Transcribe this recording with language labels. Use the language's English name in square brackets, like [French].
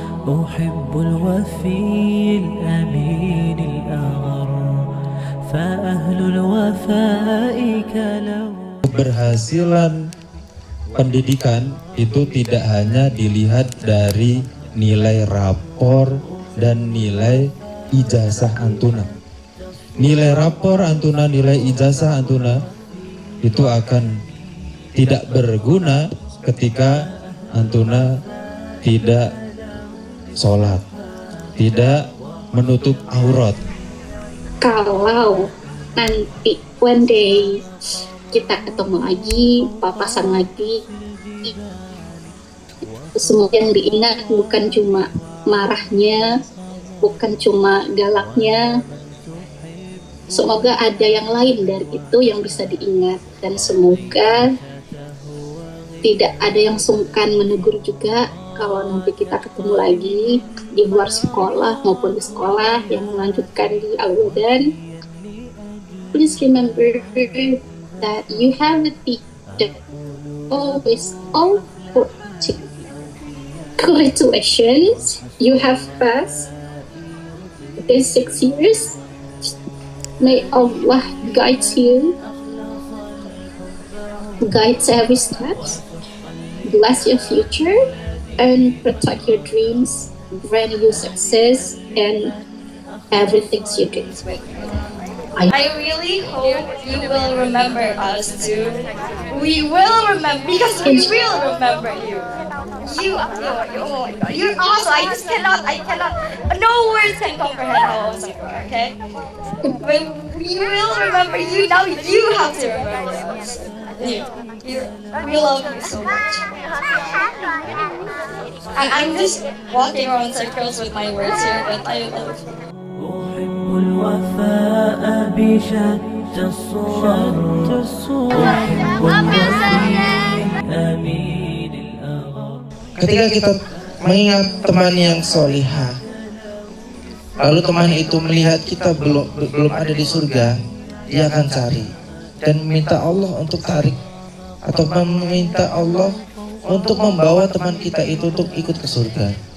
[Arabic] أحب الوفي الأمين الأغر فأهل الوفاء كلو. [Indonesian] Keberhasilan pendidikan itu tidak hanya dilihat dari nilai rapor dan nilai ijazah antuna. Nilai rapor antuna, nilai ijazah antuna itu akan tidak berguna ketika antuna tidak sholat, tidak menutup aurat. Kalau nanti one day kita ketemu lagi, papasan lagi, semua yang diingat bukan cuma marahnya, bukan cuma galaknya. Semoga ada yang lain dari itu yang bisa diingat, dan semoga tidak ada yang sungkan menegur juga kalau nanti kita ketemu lagi di luar sekolah maupun di sekolah yang melanjutkan di Al-Wadan. [English] Please remember that you have a teacher always all for you. Congratulations, you have passed these 6 years. May Allah guide you, guides every step, bless your future, and protect your dreams, grant you success, and everything you do. I really hope you will remember us too. We will remember, because we will remember you. Oh my God, you're awesome. I cannot, no words can comprehend how awesome you are, okay? But we will remember you, now you have to remember us. We love you so much. I'm just walking around circles with my words here, but I love you. [Arabic] أحب الوفاء بشتى الصور أحب الوفي الأمين الأغر. [Indonesian] Ketika kita mengingat teman yang solihah, lalu teman itu melihat kita belum ada di surga, dia akan cari dan minta Allah untuk tarik atau meminta Allah untuk membawa teman kita itu untuk ikut ke surga.